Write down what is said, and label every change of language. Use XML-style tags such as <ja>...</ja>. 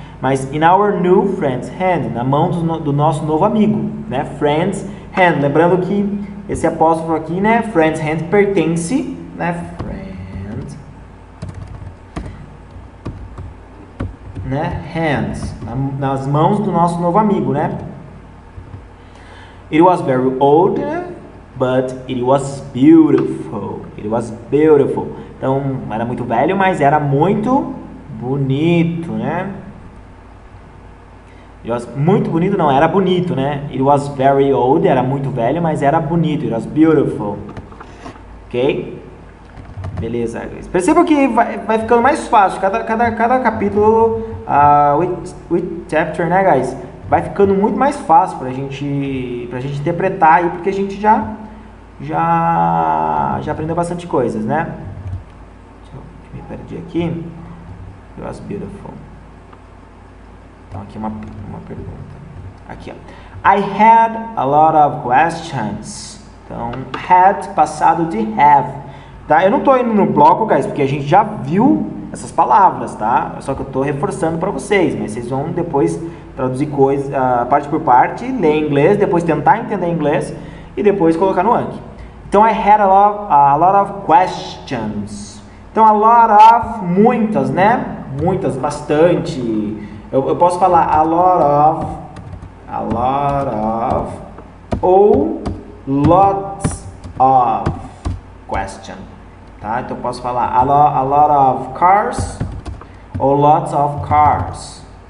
<pt>Mas</pt> <en>in our new friend's hand,</en> <pt>na mão do nosso novo amigo, né? Friend's hand. Lembrando que esse apóstrofo aqui, né? Friend's hand pertence, né? Friend, né? Hands, nas mãos do nosso novo amigo, né?</pt> <en>It was very old, but it was beautiful. It was beautiful.</en> <pt>Então, era muito velho, mas era muito bonito, né?</pt> <en>It was</en> <pt>muito bonito, não, era bonito, né?</pt> <en>It was very old,</en> <pt>era muito velho, mas era bonito.</pt> <en>It was beautiful. Ok? Beleza.</en> <pt>Perceba que vai ficando mais fácil. Cada capítulo, with chapter, né, guys? Vai ficando muito mais fácil pra gente interpretar aí, porque a gente já aprendeu bastante coisas, né? Me perdi aqui.</pt> <en>It was beautiful.</en> <pt>Então aqui uma pergunta. Aqui, ó.</pt> <en>I had a lot of questions.</en> <pt>Então, had, passado de have. Tá? Eu não tô indo no bloco, guys, porque a gente já viu essas palavras, tá? Só que eu tô reforçando para vocês, mas vocês vão depois traduzir coisas, parte por parte, ler em inglês, depois tentar entender inglês e depois colocar no Anki.</pt> <en>Então, I had a lot of questions.</en> <pt>Então, a lot of, muitas, né? Muitas, bastante. Eu posso falar a lot of, ou lots of question. Tá? Então, eu posso falar a lot of cars ou lots of cars.</pt>